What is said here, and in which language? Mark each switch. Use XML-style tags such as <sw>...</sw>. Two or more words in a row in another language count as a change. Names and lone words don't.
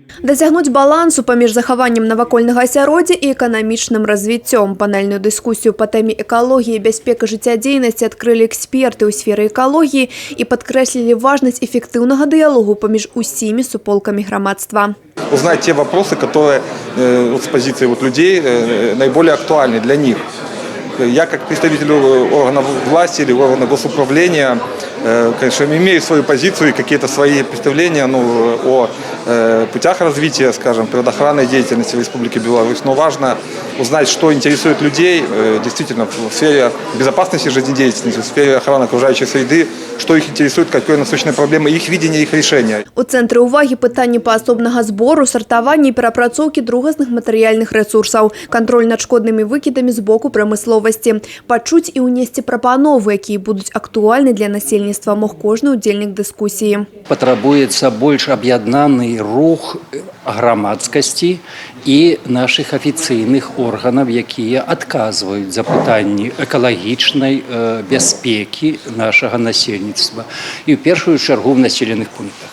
<be>Дасягнуць балансу паміж захаваннем навакольнага асяроддзя і эканамічным развіццём. Панельную дыскусію па тэме экалогіі і бяспека жыццядзейнасці адкрылі эксперты ў сферы экалогіі і падкрэслілі важнасць эффектыўнага дыялогу паміж усімі суполкамі грамадства.</be> <ru>Узнать те вопросы, которые с позиции людей наиболее актуальны для них. Я, как представитель органов власти или органов госуправления, конечно, имею свою позицию и какие-то свои представления о путях развития, скажем, природоохранной деятельности в Республике Беларусь. Но важно узнать, что интересует людей действительно в сфере безопасности жизнедеятельности, в сфере охраны окружающей среды, что их интересует, какие насущные проблемы, их видение, их решения.</ru> <be>У цэнтры ўвагі пытанні паасобнага збору, сартавання і перапрацоўкі другасных матэрыяльных рэсурсаў, кантроль над шкоднымі выкідамі з боку прамысловасці, пачуць і ўнесці прапановы, якія будуць актуальны для насельніцтва, мог кожны удзельнік дыскусіі. Патрабуецца больш аб'яднаны рух грамадскасці і наших афіцыйных органаў, якія адказваюць за пытанні экалагічнай бяспекі нашага насельніцтва і ў першую чаргу в населеных пунктах.</be>